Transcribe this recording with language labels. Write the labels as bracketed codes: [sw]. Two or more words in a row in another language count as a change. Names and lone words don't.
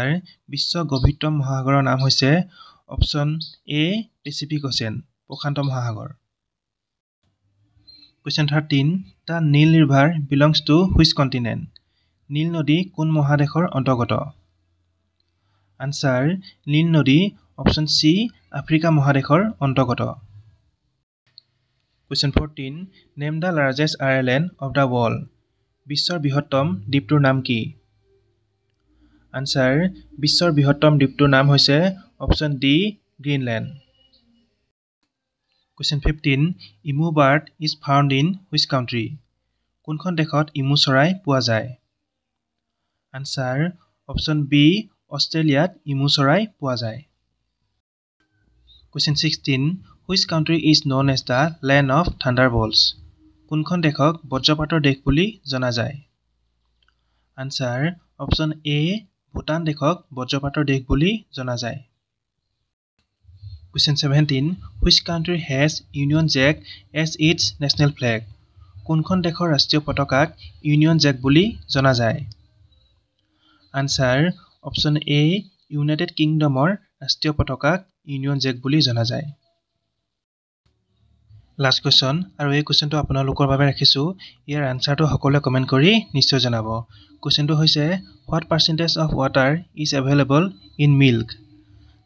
[as] বিশ্বৰ গভীৰতম মহাসাগৰৰ নাম হৈছে অপশ্যন A. [en] Pacific Ocean [as] প্ৰশান্ত মহাসাগৰ। Question 13. [en] The Nile River belongs to which continent? [as] নীল নদী কোন মহাদেশৰ অন্তৰ্গত? Answer. নীল নদী অপশ্যন C. আফ্ৰিকা মহাদেশৰ অন্তৰ্গত। [en] Question 14. Name the largest island of the world. [as] বিশ্বৰ বৃহত্তম দ্বীপটোৰ নাম কি? Answer. বিশ্বৰ বৃহত্তম দ্বীপটোৰ নাম হৈছে অপশ্যন D. গ্ৰীণলেণ্ড। Question 15. [en] Emu bird is found in which country? [as] কোনখন দেশত ইমু চৰাই পোৱা যায়? Answer. Option B. অষ্ট্ৰেলিয়াত ইমু চৰাই পোৱা যায়। [en] Question 16. Which country is known as the land of thunderbolts? [as] কোনখন দেশক বজ্ৰপাতৰ দেশ বুলি জনা যায়? [en] Answer. Option A. [as] ভূটান দেশক বজ্ৰপাতৰ দেশ বুলি জনা যায়। [en] Question 17. Which country has Union Jack as its national flag? [as] কোনখন দেশৰ ৰাষ্ট্ৰীয় পতাকাক ইউনিয়ন জেক বুলি জনা যায়? [en] Answer. Option A. [as] ইউনাইটেড কিংডমৰ ৰাষ্ট্ৰীয় পতাকাক ইউনিয়ন জেক বুলি জনা যায়। [en] last question [as] আৰু এই কুৱেশ্যনটো আপোনালোকৰ বাবে ৰাখিছোঁ। ইয়াৰ আনচাৰটো সকলোৱে কমেণ্ট কৰি নিশ্চয় জনাব। কুৱেশ্যনটো হৈছে [en] what percentage of water is available in milk?